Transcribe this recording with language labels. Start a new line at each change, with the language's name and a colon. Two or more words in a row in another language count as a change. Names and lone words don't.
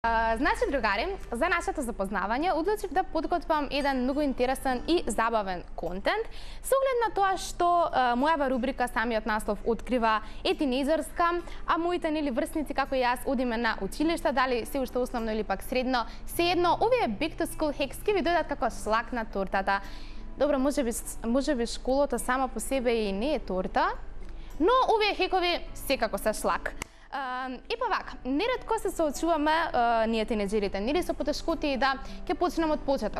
Macedonian: Значи, другари, за нашето запознавање одлучив да подготвам еден многу интересен и забавен контент, со оглед на тоа што мојава рубрика самиот наслов открива е тинејџерска, а моите врсници како и јас одиме на училиште, дали се уште основно или пак средно, сеедно, овие
English: back to school hacks
Macedonian: ќе ви дојдат како шлак на тортата. Добро, можеби школата сама по себе и не е торта, но овие хекови секако се шлак. И па вака, неретко се соочуваме ние тинеџерите, нели со потешкоти да ќе почнеме од почеток.